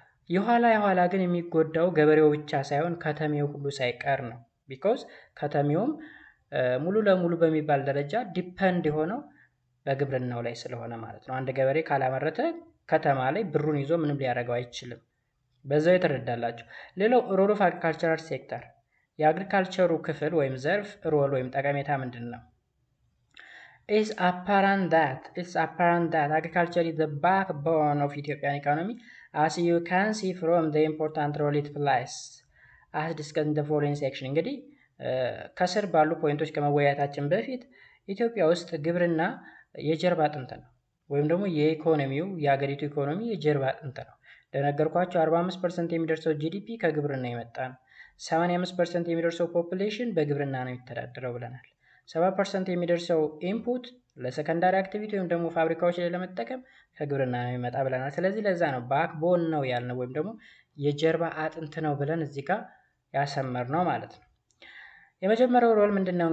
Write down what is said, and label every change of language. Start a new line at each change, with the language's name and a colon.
Amharic: የኋላ ግን የሚጎዳው ገበሬው ብቻ ሳይሆን ከተሜው ሁሉ ሳይቀር ነው። ቢኮዝ ከተሜውም ሙሉ ለሙሉ በሚባል ደረጃ ዲፐንድ የሆነው በግብርናው ላይ ስለሆነ ማለት ነው። አንድ ገበሬ ካላመረተ ከተማ ላይ ብሩን ይዞ ምንም ሊያደርገው አይችልም። በዛው የተረዳላችሁ። ሌላው ሮል ኦፍ አግሪካልቸራል ሴክተር የአግሪካልቸሩ ክፍል ወይም ዘርፍ ሮል ወይም ጠቀሜታ ምንድን ነው?
English: It's apparent that agriculture is the backbone of Ethiopian economy, as you can see from the important role it plays, as discussed in the following section.
Amharic: እንግዲህ ከስር ባሉ ፖይንቶች ከመወያየታችን በፊት ኢትዮጵያ ውስጥ ግብርና የጀርባ አጥንት ነው፣ ወይም ደግሞ የሀገሪቱ ኢኮኖሚ የጀርባ አጥንት ነው። እንደነገርኳቸው 45% የሚደርሰው ጂዲፒ ከግብርና የመጣ ነው። 85% የሚደርሰው ፖፑሌሽን በግብርና ነው የሚተዳደረው ብለናል። 7% የሚደርሰው ኢንፑት ለሰከንዳሪ አክቲቪቲ ወይም ደግሞ ፋብሪካዎች ላይ ለመጠቀም ከግብርና ነው የሚመጣ ብለናል። ስለዚህ ለዛ ነው ባክቦን ነው ያልነው ወይም ደግሞ የጀርባ አጥንት ነው ብለን እዚህ ጋር ያሰመርነው ማለት ነው። የመጀመሪያው ሮል ምንድነው?